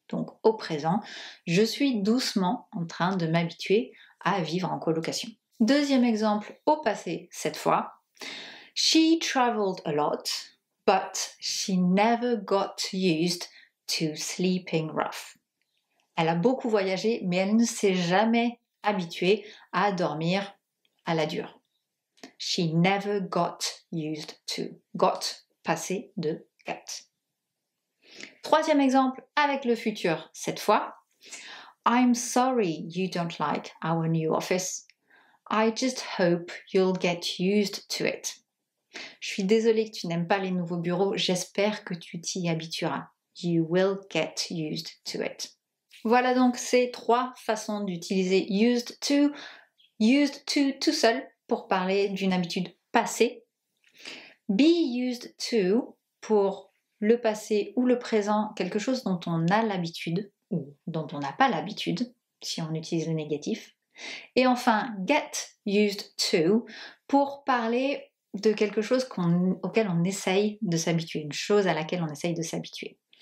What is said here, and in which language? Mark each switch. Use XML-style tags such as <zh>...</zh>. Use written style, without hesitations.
<fr>Donc au présent, je suis doucement en train de m'habituer à vivre en colocation. Deuxième exemple au passé cette fois.</fr> <en>She traveled a lot, but she never got used to sleeping rough.</en> <fr>Elle a beaucoup voyagé, mais elle ne s'est jamais habituée à dormir à la dure.</fr> <en>She never got used to. Got,</en> <fr>passé de</fr> <en>get.</en> <fr>Troisième exemple avec le futur cette fois.</fr> <en>I'm sorry you don't like our new office. I just hope you'll get used to it.</en> <fr>Je suis désolée que tu n'aimes pas les nouveaux bureaux, j'espère que tu t'y habitueras.</fr> <en>You will get used to it.</en> <fr>Voilà donc ces 3 façons d'utiliser used to tout seul pour parler d'une habitude passée, be used to pour le passé ou le présent, quelque chose dont on a l'habitude ou dont on n'a pas l'habitude, si on utilise le négatif, et enfin get used to pour parler de quelque chose auquel on essaye de s'habituer, une chose à laquelle on essaye de s'habituer.</fr>